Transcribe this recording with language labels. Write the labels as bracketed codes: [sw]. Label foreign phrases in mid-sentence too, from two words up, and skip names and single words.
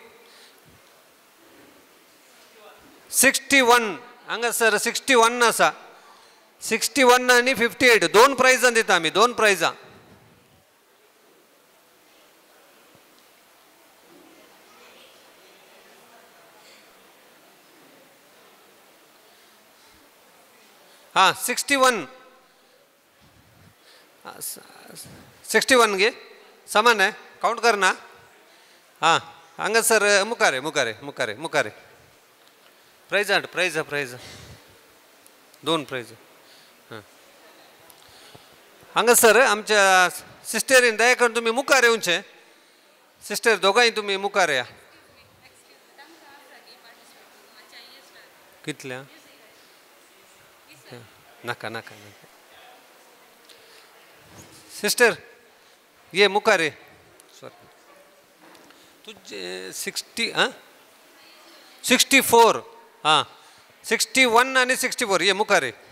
[kok] 61 हांगासर 61 आसा, 61 आनी 58 दोन प्रायजां दिता आमी, दोन प्रायजां। [hi] हाँ 61 गे समान है, काउंट करना। [kok] हाँ हांगासर मुखारे मुखारे मुखारे मुखारे प्रायज दोन प्रायज। हां हांगासर आमच्या सिस्टरीन दया करून तुमी मुखार येवचें। सिस्टर दोगांय तुमी मुखार या। कितल्या नाका नाका नाका सिस्टर ये मुखारे सॉरी तुझे 60 हां 64 हां 61 आणि 64 ये मुखारे।